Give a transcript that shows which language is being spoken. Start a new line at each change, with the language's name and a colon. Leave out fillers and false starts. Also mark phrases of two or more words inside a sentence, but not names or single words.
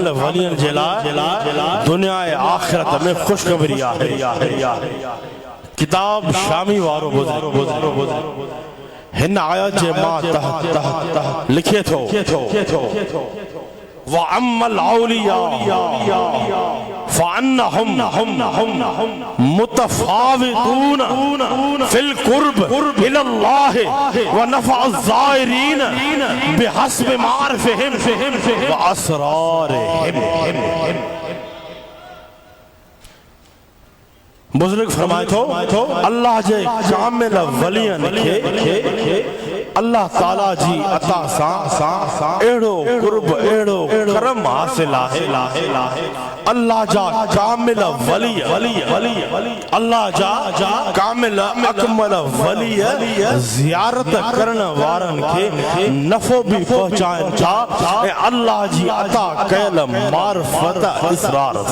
Sindhi: वलियन जे लाइ दुनिया ऐं आख़िरत में ख़ुशख़बरी आहे किताब शामी वारो हिन आयत जे मां लिखे थो
Arabic: وَأَمَّا الْأَوْلِيَاءُ فَأَنَّهُمْ مُتَفَاوِتُونَ فِي الْقُرْبِ إِلَى اللَّهِ وَنَفْعِ الزَّائِرِينَ بِحَسْبِ مَعَارِفِهِمْ وَأَسْرَارِهِمْ बुजुर्ग
Sindhi: फरमाए थो अल्लाह जे कामिल वलियन खे अल्लाह ताला जी अता सां एड़ो कुर्ब एड़ो करम हासिल आहे अल्लाह जा कामिल वली अल्लाह जा कामिल अकमल वली ज़ियारत करण वारन खे नफ़ो भी पहुचाइन था ऐं अल्लाह जी अता कयल मार्फत इसरार